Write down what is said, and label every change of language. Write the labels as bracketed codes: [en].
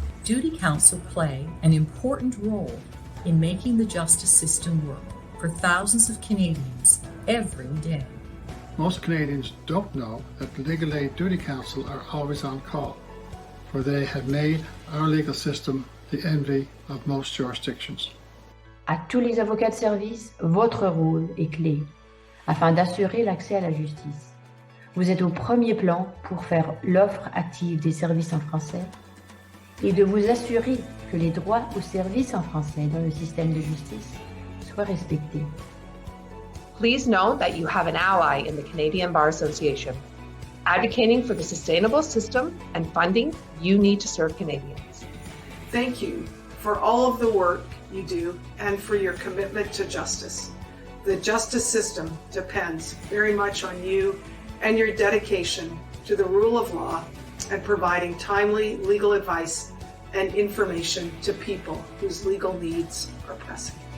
[en] Duty Counsel play an important role in making the justice system work for thousands of Canadians every day. Most Canadians don't know that the Legal Aid Duty Counsel are always on call, for they have made our legal system the envy of most jurisdictions. [fr] À tous les avocats de service, votre rôle est clé afin d'assurer l'accès à la justice. Vous êtes au premier plan pour faire l'offre active des services en français et de vous assurer que les droits aux services en français dans le système de justice soient respectés. [en] Please note that you have an ally in the Canadian Bar Association, advocating for the sustainable system and funding you need to serve Canadians. Thank you for all of the work you do and for your commitment to justice. The justice system depends very much on you and your dedication to the rule of law and providing timely legal advice and information to people whose legal needs are pressing.